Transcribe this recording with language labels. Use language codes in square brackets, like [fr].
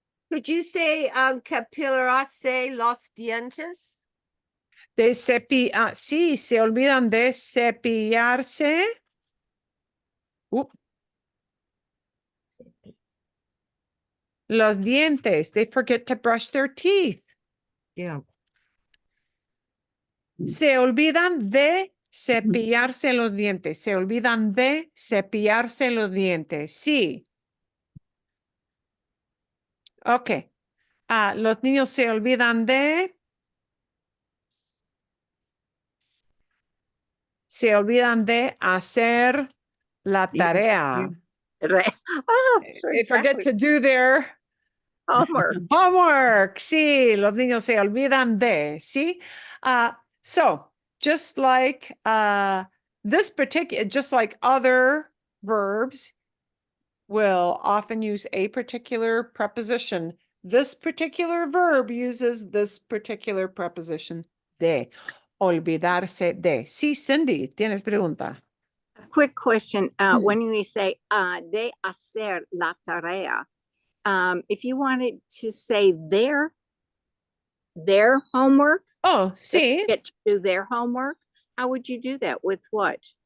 [en] Could you say [es] capillarse los dientes? De cepillar, sí, se olvidan de cepillarse. Los dientes. [en] They forget to brush their teeth. Yeah. [es] Se olvidan de cepillarse los dientes. Se olvidan de cepillarse los dientes. Sí. Ok. Los niños se olvidan de. Se olvidan de hacer la tarea. Oh, [en] They forget to do their homework. homework. [es] Sí, los niños se olvidan de. Sí. [en] So just like just like other verbs will often use a particular preposition. This particular verb uses this particular preposition de. [es] Olvidarse de. Sí, Cindy, tienes pregunta. [en] Quick question, when we say, [es] de hacer la tarea, [en] if you wanted to say their homework, Oh, they [es] sí. [en] get to do their homework, how would you do that? With what?